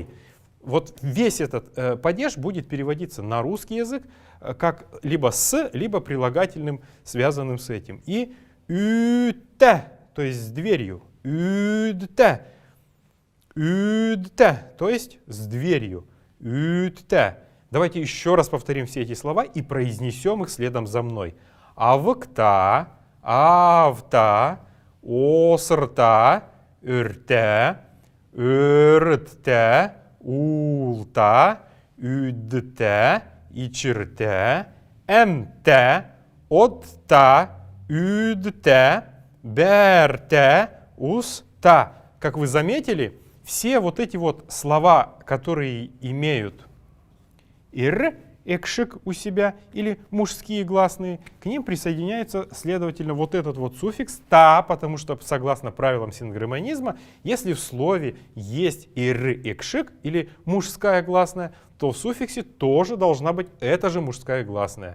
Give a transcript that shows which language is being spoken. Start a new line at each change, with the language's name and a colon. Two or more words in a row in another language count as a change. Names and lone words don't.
Russian: Вот весь этот падеж будет переводиться на русский язык как либо с, либо прилагательным, связанным с этим. И ÜТ, то есть с дверью.
Crimean Tatar: ÜДТ, ÜДТ, то есть с дверью. ÜТ.
Russian: Давайте еще раз повторим все эти слова и произнесем их следом за мной.
Crimean Tatar: Авкта, авта, осрта, ürte, ürtte, улта, üdte, içirte, emte, отта, üdte, берте, уста.
Russian: Как вы заметили, все вот эти вот слова, которые имеют ир, экшик у себя или мужские гласные, к ним присоединяется, следовательно, вот этот вот суффикс та, потому что, согласно правилам сингармонизма, если в слове есть ир, экшик или мужская гласная, то в суффиксе тоже должна быть эта же мужская гласная.